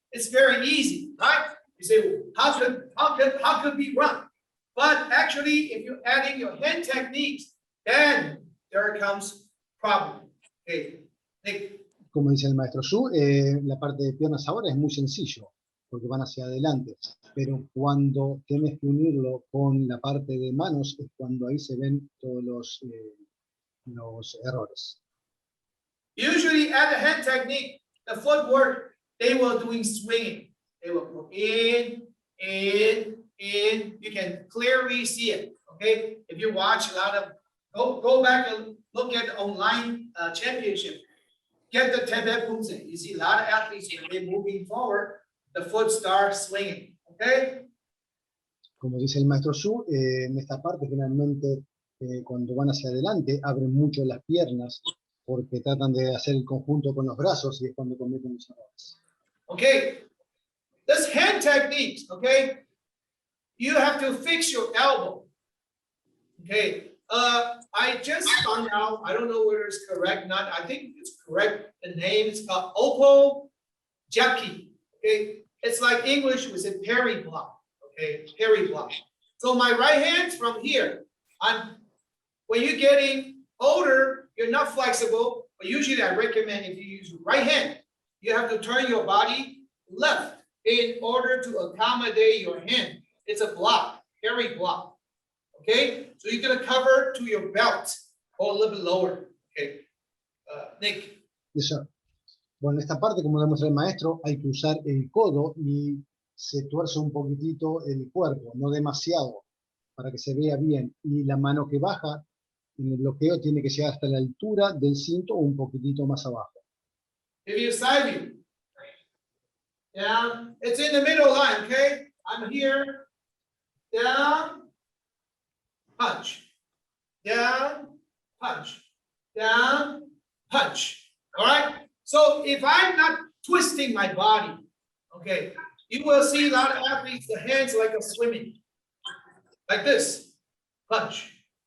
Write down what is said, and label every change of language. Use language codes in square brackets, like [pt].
[en] It's very easy, right? You say, how could we run? But actually, if you're adding your hand techniques, then there comes problem. Okay, Nick. [es] Como dice el maestro Su, la parte de piernas ahora es muy sencillo, porque van hacia adelante. Pero cuando tienes que unirlo con la parte de manos, es cuando ahí se ven todos los errores. [en] Usually at the hand technique, the footwork, they will doing swinging. They will go in. You can clearly see it, okay? If you watch a lot of, go back and look at the online championship. Get the Tibet Poomsae. You see a lot of athletes, when they're moving forward, the foot starts swinging, okay? [es] Como dice el maestro Su, en esta parte generalmente cuando van hacia adelante abren mucho las piernas porque tratan de hacer el conjunto con los brazos y es cuando cometen los errores. [en] Okay, this hand technique, okay, you have to fix your elbow. Okay, I just found out, I don't know whether it's correct or not, I think it's correct, the name is called Poomsae. Okay, it's like English with a parry block, okay, parry block. So my right hand's from here. When you're getting older, you're not flexible, but usually I recommend if you use your right hand, you have to turn your body left in order to accommodate your hand. It's a block, parry block. Okay, so you're gonna cover to your belt or a little bit lower. Okay, Nick. [es] Eso. Bueno, en esta parte, como demuestra el maestro, hay que usar el codo y se tuerce un poquitito el cuerpo, no demasiado, para que se vea bien. Y la mano que baja en el bloqueo tiene que llegar hasta la altura del cinto o un poquitito más abajo. [en] If you side view, down, it's in the middle line, okay? I'm here, down, punch, down, punch, down, punch, all right? So if I'm not twisting my body, okay, you will see a lot of athletes, the hands like a swimming, like this, punch.